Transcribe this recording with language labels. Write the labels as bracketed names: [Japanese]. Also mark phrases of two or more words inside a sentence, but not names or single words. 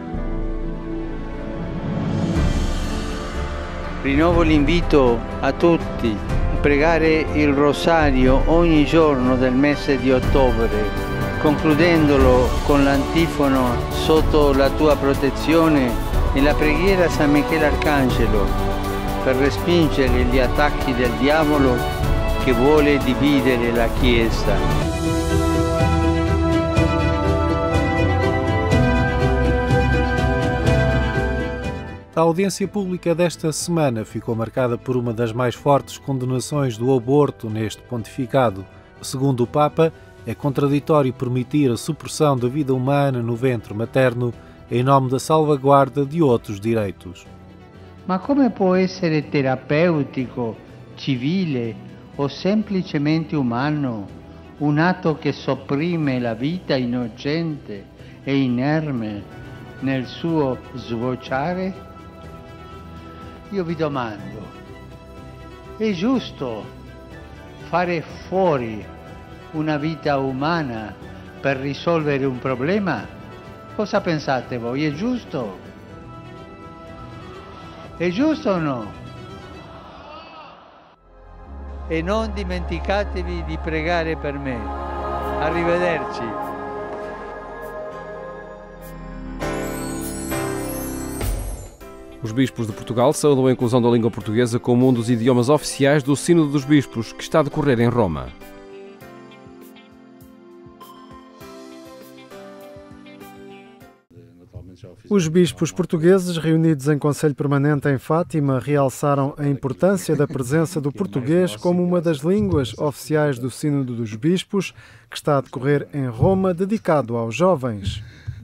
[Italian] Rinnovo l'invito a tutti a pregare il rosario ogni giorno del mese di ottobre, concludendolo con l'antifono "Sotto la tua protezione" e la preghiera a San Michele Arcangelo per respingere gli attacchi del diavolo che vuole dividere la Chiesa. [Portuguese] A audiência pública desta semana ficou marcada por uma das mais fortes condenações do aborto neste pontificado. Segundo o Papa, é contraditório permitir a supressão da vida humana no ventre materno em nome da salvaguarda de outros direitos. [Italian] Ma come può essere terapeutico, civile o semplicemente umano un atto che sopprime la vita innocente e inerme nel suo sbocciare? Io vi domando, è giusto fare fuori una vita umana per risolvere un problema? Cosa pensate voi? È giusto? È giusto o no? E non dimenticatevi di pregare per me. Arrivederci. [Portuguese] Os bispos de Portugal saúdam a inclusão da língua portuguesa como um dos idiomas oficiais do Sínodo dos Bispos, que está a decorrer em Roma. Os bispos portugueses, reunidos em Conselho Permanente em Fátima, realçaram a importância da presença do português como uma das línguas oficiais do Sínodo dos Bispos, que está a decorrer em Roma, dedicado aos jovens.